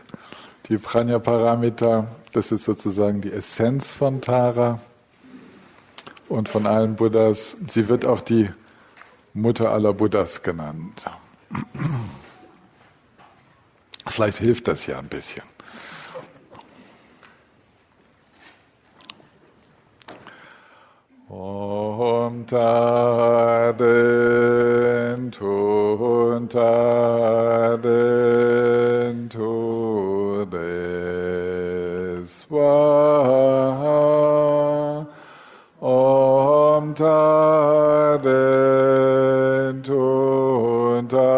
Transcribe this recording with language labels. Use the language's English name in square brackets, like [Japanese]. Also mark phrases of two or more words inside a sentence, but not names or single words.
[German] Die Prajnaparamita, das ist sozusagen die Essenz von Tara und von allen Buddhas. Sie wird auch die Mutter aller Buddhas genannt. Vielleicht hilft das ja ein bisschen. [Sanskrit] Om Taden Tun Taden Tude Swaha Om Taden Tun